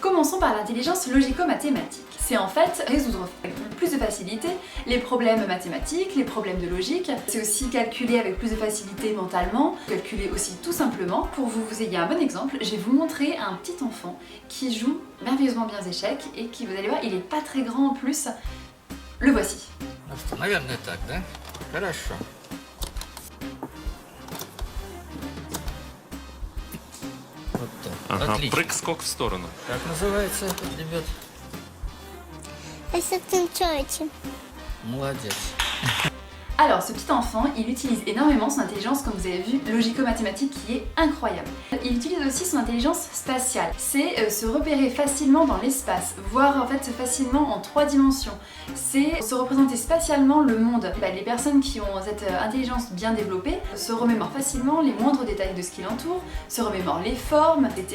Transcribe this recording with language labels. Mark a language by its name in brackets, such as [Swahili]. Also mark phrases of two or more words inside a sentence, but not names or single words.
[French] Commençons par l'intelligence logico-mathématique. C'est en fait résoudre avec plus de facilité les problèmes mathématiques, les problèmes de logique. C'est aussi calculer avec plus de facilité mentalement, calculer aussi tout simplement. Pour que vous ayez un bon exemple, je vais vous montrer un petit enfant qui joue merveilleusement bien aux échecs et qui, vous allez voir, il est pas très grand en plus. Le voici. [Russian] Наверное, так, да? Хорошо. Вот так. Ага, Отлично. прыг-скок в сторону. Как называется этот, ребят? Asymptote. Молодец. [French] Alors, ce petit enfant, il utilise énormément son intelligence, comme vous avez vu, logico-mathématique, qui est incroyable. Il utilise aussi son intelligence spatiale. C'est se repérer facilement dans l'espace, voir en fait facilement en 3 dimensions. C'est se représenter spatialement le monde. Les personnes qui ont cette intelligence bien développée se remémorent facilement les moindres détails de ce qui l'entoure, se remémorent les formes, etc.